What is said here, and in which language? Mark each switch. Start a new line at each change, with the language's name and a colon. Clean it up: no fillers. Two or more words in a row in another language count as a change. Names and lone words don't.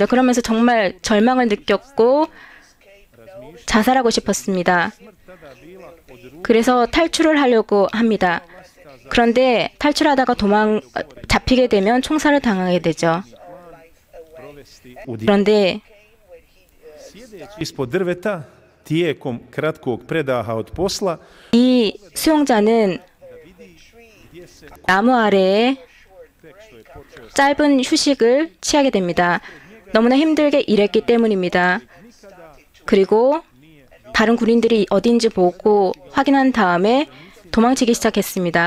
Korean: 그러면서 정말 절망을 느꼈고 자살하고 싶었습니다. 그래서 탈출을 하려고 합니다. 그런데 탈출하다가 잡히게 되면 총살을 당하게 되죠. 그런데
Croatian: Ispod drveta tijekom kratkog predaha od posla
Korean: 이 수용자는 나무 아래에 짧은 휴식을 취하게 됩니다. 너무나 힘들게 일했기 때문입니다. 그리고 다른 군인들이 어딘지 보고 확인한 다음에 도망치기 시작했습니다.